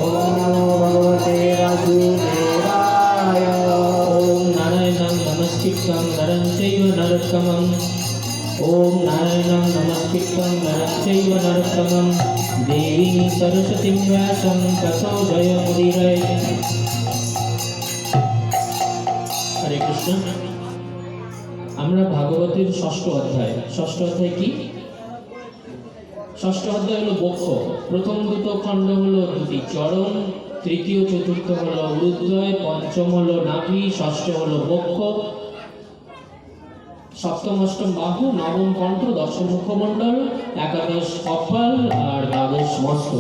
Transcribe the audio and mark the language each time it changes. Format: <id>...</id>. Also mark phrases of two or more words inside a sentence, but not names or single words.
<sa>ॐ नारायणं नमस्कृत्य नरं चैव नरोत्तमम्. ॐ नारायणं नमस्कृत्य नरं चैव नरोत्तमम्. देवीं सरस्वतीं व्यासं ततो जयमुदीरयेत्.</sa> <bn>হরে কৃষ্ণ। আমরা ভাগবতের ষষ্ঠ অধ্যায় কি? ষষ্ঠ অধ্যায় হলো বক্ষ। প্রথম দুটো খণ্ড হলো দুটি চরণ, তৃতীয় চতুর্থ হলো উরুদ্বয়, পঞ্চম হলো নাভি, ষষ্ঠ হলো বক্ষ, সপ্তম অষ্টম বাহু, নবম কণ্ঠ, দশম মুখমণ্ডল, একাদশ কপাল আর দ্বাদশ মস্তক।</bn>